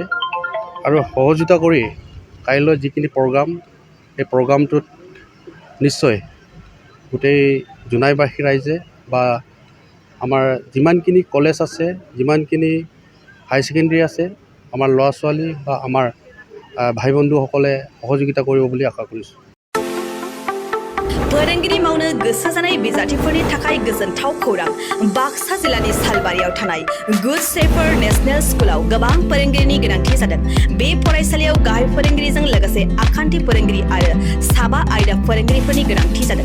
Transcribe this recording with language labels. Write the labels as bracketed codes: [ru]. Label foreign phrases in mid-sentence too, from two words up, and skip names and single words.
[as] আৰু সহযোগিতা কৰি কাইলৈ যিখিনি প্ৰগ্ৰাম, এই প্ৰগ্ৰামটোত নিশ্চয় গোটেই জোনাইবাসী ৰাইজে বা আমাৰ যিমানখিনি কলেজ আছে, যিমানখিনি হাই ছেকেণ্ডেৰী আছে, আমাৰ ল'ৰা ছোৱালী বা আমাৰ ভাই বন্ধুসকলে সহযোগিতা কৰিব বুলি আশা কৰিছোঁ। [brx] फोरोंगिरि मावनो गोसो जानाय बिजाथिफोरनि थाखाय गोजोनथाव खौरां। बाक्सा जिल्लानि सालबारियाव थानाय गुड शेफार्ड नेशनेल स्कुलाव गोबां फोरोंगिरिनि गोनांथि जादों। बे फरायसालियाव गाहाय फोरोंगिरिजों लोगोसे आखान्थि फोरोंगिरि आरो साबा आयदा फोरोंगिरिफोरनि गोनांथि जादों।